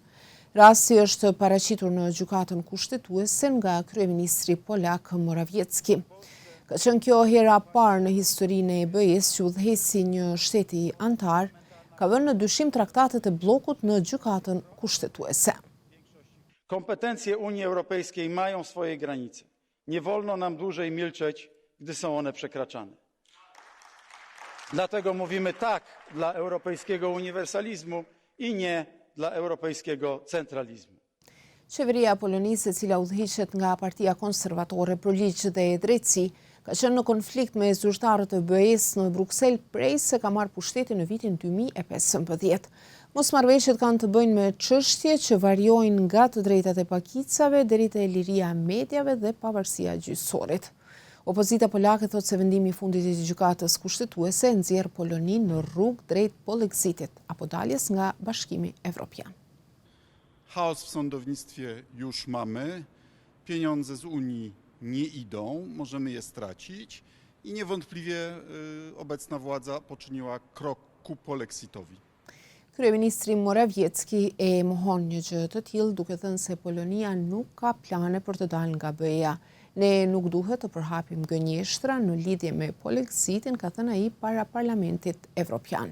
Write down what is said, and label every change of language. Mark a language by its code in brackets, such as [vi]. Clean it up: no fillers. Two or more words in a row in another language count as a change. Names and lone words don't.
[sq] Rasti është paraqitur në gjykatën kushtetuese nga kryeministri polak Morawiecki. Ka qenë kjo hera parë në historinë e BE-s që udhëhesi një shteti antar ka vënë në dyshim traktatet e bllokut në gjykatën kushtetuese. [pl] Kompetencje Unii Europejskiej mają swoje granice. Nie wolno nam dłużej milczeć, gdy są one przekraczane. Dlatego mówimy tak dla europejskiego uniwersalizmu i nie dla europejskiego centralizmu. [sq] Qeveria e Polonisë, e cila udhëhiqet nga Partia Konservatore për Ligj dhe Drejtësi, ka qenë në konflikt me zyrtarët e BE-s në Bruksel prej se ka marrë pushtetin në vitin 2015. Mosmarrëveshjet kanë të bëjnë me çështje që variojnë nga të drejtat e pakicave deri te liria e mediave dhe pavarësia e gjyqësorit. Opozita polake thotë se vendimi i fundit i gjykatës kushtetuese nxjerr Poloninë në rrugë drejt Polexitit apo daljes nga Bashkimi Evropian. [pl] Chaos w sądownictwie już mamy, pieniądze z Unii nie idą, możemy je stracić i niewątpliwie obecna władza poczyniła krok ku polexitowi. [sq] Kryeministri Morawiecki e mohon një gjë të tillë duke thënë se Polonia nuk ka plane për të dalë nga BE-ja. Ne nuk duhet të përhapim gënjeshtra në lidhje me Polexitin, ka thënë ai para Parlamentit Evropian.